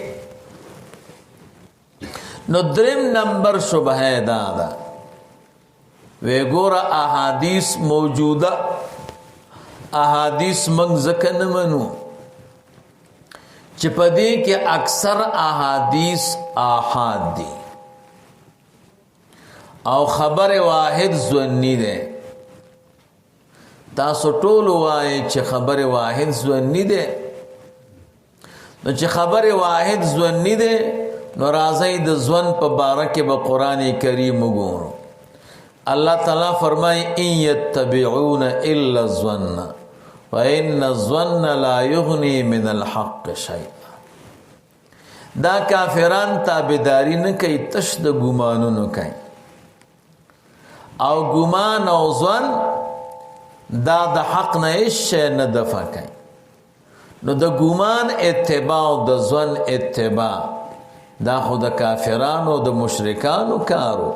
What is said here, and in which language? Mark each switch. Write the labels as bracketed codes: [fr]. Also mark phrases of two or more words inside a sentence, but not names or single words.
[ps] نو دریم نمبر شبهه دا ده وی ګوره احادیث موجوده احادیث موږ ځکه نه منو چې په دې کې اکثر احادیث آحاد دي او خبر واحد ظنی ده. تاسو ټول وایي چې خبر واحد ظنی ده. نو چې خبر واحد ظنی ده نو راځي د ځوان په باره کې به قرآن کریم وګورو. [ur] اللہ تعالیٰ فرمائے [ar] ان یتبعون الا الظن وان الظن لا یغنی من الحق شیئا. [ps] دا کافران تابعداری نه کوي، تش د ګمانونو کوي، او ګمان او ظن دا د حق نه هیڅ شی نه دفع کوي. نو د ګمان اتباع او د ظن اتباع دا خو د کافرانو د مشرکانو کارو.